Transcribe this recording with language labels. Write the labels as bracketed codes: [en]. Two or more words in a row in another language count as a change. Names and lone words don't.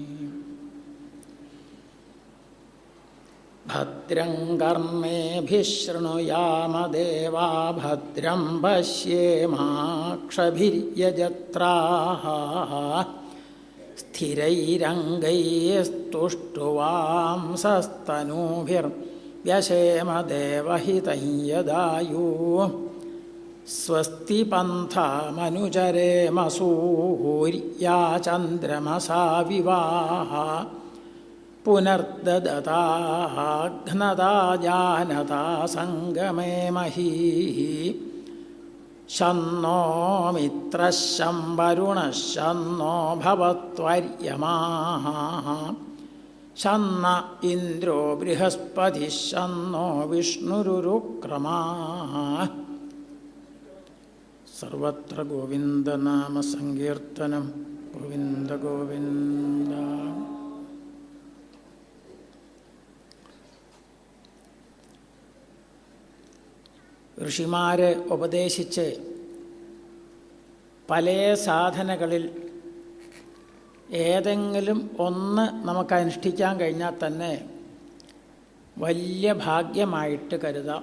[sa] ഭദ്രം കർമ്മേഭിഃ ശൃണുയാമദേവാ ഭദ്രം പശ്യേമാക്ഷഭിര്യജത്രാഃ സ്ഥിരൈരംഗൈസ്തുഷ്ടുവാംസസ്തനൂഭിർव्यशेम देवहितं यदायुः. स्वस्ति पन्थामनुचरेम सूर्या चन्द्रमसा विवाः पुनर्ददताघ्नता जानता सङ्गमे महीः. शन्नो मित्रः शं वरुणः शन्नो भवत्वर्यमाः शन्न इन्द्रो बृहस्पतिः शन्नो विष्णुरुरुक्रमाः. सर्वत्र गोविन्दनाम सङ्कीर्तनं गोविन्द गोविन्द. [ml] ഋഷിമാരെ ഉപദേശിച്ച് പല സാധനകളിൽ ഏതെങ്കിലും ഒന്ന് നമുക്ക് അനുഷ്ഠിക്കാൻ കഴിഞ്ഞാൽ തന്നെ വലിയ ഭാഗ്യമായിട്ട് കരുതാം.